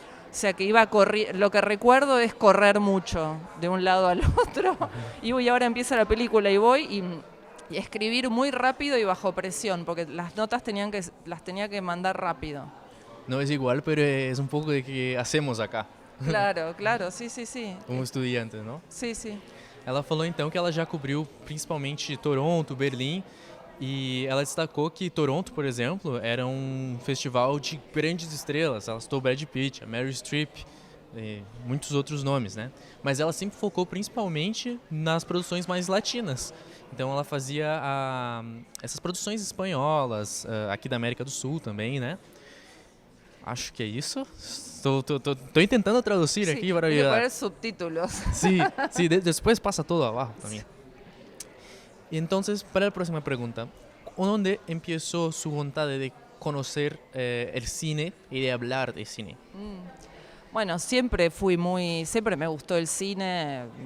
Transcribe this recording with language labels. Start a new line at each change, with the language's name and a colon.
Spanish: O sea que iba a correr, lo que recuerdo es correr mucho de un lado al otro. Y ahora empieza la película y voy y escribir muy rápido y bajo presión, porque las notas las tenía que mandar rápido. No es igual, pero es un poco de que hacemos acá. Claro, claro, sí, sí, sí. Como estudiantes,
Portuguese: não?
Spanish: Sí, sí.
Portuguese: Ela falou então que ela já cobriu principalmente Toronto, Berlim, e ela destacou que Toronto, por exemplo, era um festival de grandes estrelas. Ela citou Brad Pitt, a Meryl Streep, e muitos outros nomes, né? Mas ela sempre focou principalmente nas produções mais latinas. Então ela fazia essas produções espanholas, aqui da América do Sul também, né? Acho que é isso. Estou tentando traduzir
Spanish: Sí,
Portuguese: aqui para
Spanish: hay que poner subtítulos. Sí, sí, después pasa todo abajo también. Y entonces, para la próxima pregunta, ¿dónde empezó su voluntad de conocer el cine y de hablar de cine? Bueno, siempre me gustó el cine.